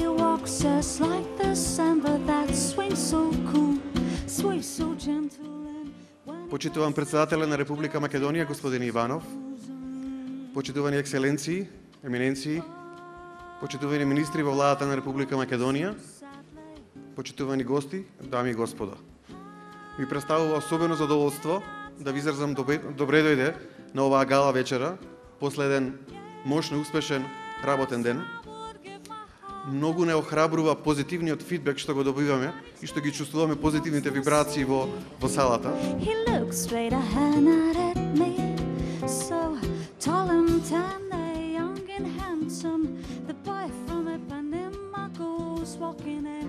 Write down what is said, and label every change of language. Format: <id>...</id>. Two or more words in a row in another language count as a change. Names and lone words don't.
<en>walks us like the samba that swings so cool, sways so gentle.</en> <mk>Почитуван председателя на Република Македонија, господин Иванов, почитувани екселенции, еминенции, почитувани министри во владата на Република Македонија, почитувани гости, дами и господа. Ми представува особено задоволство да ви изразам добре дојде на оваа гала вечера, после еден мощно успешен работен ден. Многу не охрабрува позитивниот фидбек што го добиваме и што ги чувствуваме позитивните вибрации во салата.</mk> <en>He looks straight ahead at me, so tall and tan, young and handsome. The boy from Ipanema goes walking in.</en>